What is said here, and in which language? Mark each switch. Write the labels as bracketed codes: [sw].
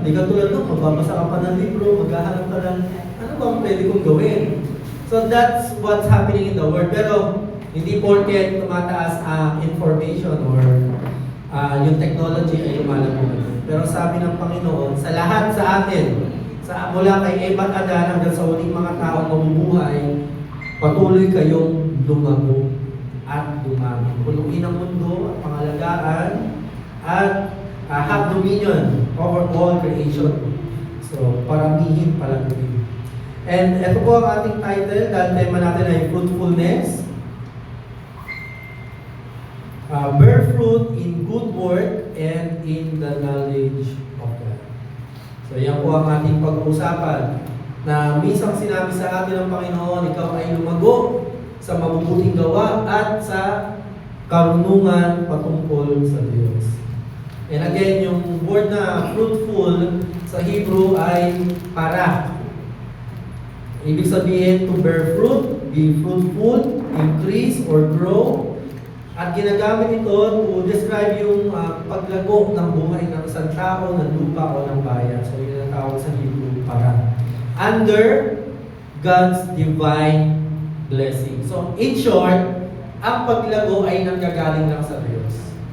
[tl] Di ka tulad nung, magbabasa ka pa ng libro, maghahanap ka ng, ano ba ang pwede kong gawin? [en] So that's what's happening in the world. [tl] Pero, hindi porket tumataas ang information or yung technology ay lumalago. Pero sabi ng Panginoon, sa lahat sa atin, Mula kay Eva at Adan hanggang sa huling mga taong mabubuhay, patuloy kayong lumago at dumami. Punuin ang mundo at pangalagaan at [en] have dominion over all creation. [tl] So, paramihin palagawin. And ito po ang ating title, dahil tema natin ay fruitfulness. [en] Bear fruit in good work and in the knowledge of God. [tl] So yan po ang ating pag-uusapan, na minsan sinabi sa atin ng Panginoon, ikaw ay lumago sa mabubuting gawa at sa karunungan patungkol sa Diyos. [en] And again, [tl] yung word na fruitful sa Hebrew ay para. Ibig sabihin [en] to bear fruit, be fruitful, increase or grow. [tl] At ginagamit ito [en] to describe [tl] yung paglago ng buhay ng isang tao, ng lupa o ng bayan. So yun ang tawag sa Hebrew, para. [en] Under God's divine blessing. [tl] So in short, ang paglago ay nanggagaling lang sa Diyos.